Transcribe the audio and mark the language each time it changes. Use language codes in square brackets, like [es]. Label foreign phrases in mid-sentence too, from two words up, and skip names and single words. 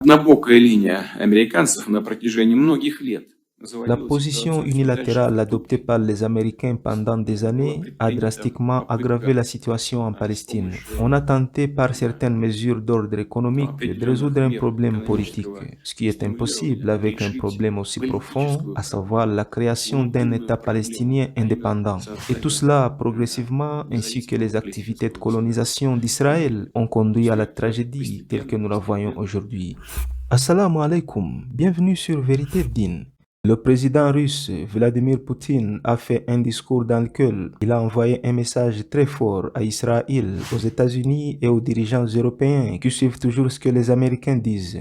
[ru] Однобокая линия американцев на протяжении многих лет [fr] La [ru] заводила [fr] position [ru] ситуацию все дальше [fr] unilatérale [ru] в [fr] adoptée [ru] тупик. [fr] par les Américains pendant des [ru] Было [fr] années a [ru] предпринято [fr] drastiquement aggravé [ru] попытка [fr] la situation en [ru] с [fr] Palestine. On [ru] помощью [fr] a tenté par certaines mesures d'ordre économique de résoudre [ru] определенных [fr] un [ru] мер [fr] problème politique, [ru] экономического [fr] ce qui est [ru] стимулирования [fr] impossible avec un [ru] решить [fr] problème aussi profond, [ru] политическую [fr] à savoir [ru] проблему, [fr] la création d'un [ru] глубинную [fr] État [ru] проблему, [fr] palestinien [ru] а именно [fr] indépendant. Et tout [ru] создание [fr] cela progressivement, ainsi que [ru] независимого [fr] les activités de [ru] палестинского государства. [fr] colonisation d'Israël, ont conduit à la tragédie telle que nous la voyons aujourd'hui. [ar] السلام عليكم, [fr] bienvenue sur Vérité Din. Le président russe Vladimir Poutine a fait un discours dans lequel il a envoyé un message très fort à Israël, aux États-Unis et aux dirigeants européens qui suivent toujours ce que les Américains disent.